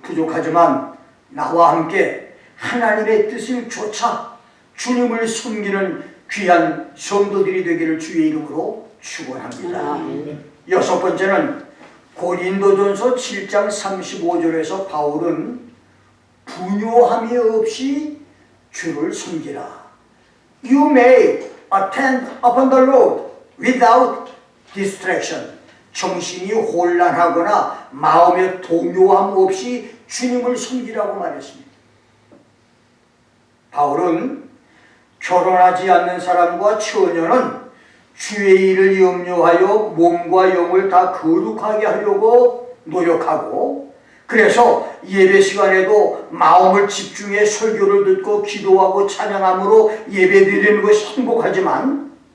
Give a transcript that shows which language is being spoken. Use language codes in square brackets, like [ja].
[ko] 부족하지만 나와 함께 하나님의 뜻을 쫓아 주님을 섬기는 귀한 성도들이 되기를 주의 이름으로 축원합니다. 아멘. 여섯 번째는 고린도전서 7장 35절에서 바울은 분요함이 없이 주를 섬기라. [en] You may attend upon the Lord without distraction. [ko] 정신이 혼란하거나 마음의 동요함 없이 주님을 섬기라고 말했습니다. 바울은 결혼하지 않는 사람과 처녀는 주의 일을 염려하여 몸과 영을 다 거룩하게 하려고 노력하고 그래서 예배 시간에도 마음을 집중해 설교를 듣고 기도하고 찬양함으로 예배 드리는 것이 행복하지만